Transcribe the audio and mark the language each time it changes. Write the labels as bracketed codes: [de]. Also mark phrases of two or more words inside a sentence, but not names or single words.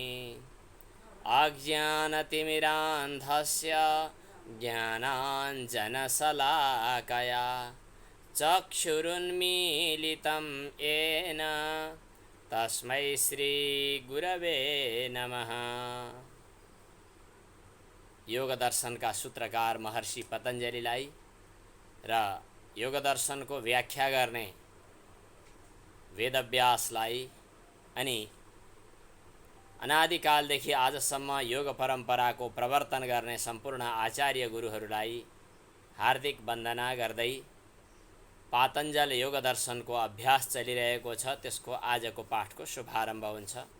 [sa] अज्ञानतिमिरान्धस्य ज्ञानाञ्जनशलाकया चक्षुरुन्मीलितं येन तस्मै श्रीगुरवे नमः। [ne] योग दर्शन का सूत्रकार महर्षि पतञ्जलिलाई र योग दर्शन को व्याख्या गर्ने वेदव्यासलाई अनि अनादिकालदेखि आजसम्म योग परम्पराको प्रवर्तन गर्ने सम्पूर्ण आचार्य गुरुहरूलाई हार्दिक वन्दना गर्दै पातञ्जल योग दर्शनको अभ्यास चलिरहेको छ, त्यसको आजको पाठको शुभारम्भ हुन्छ।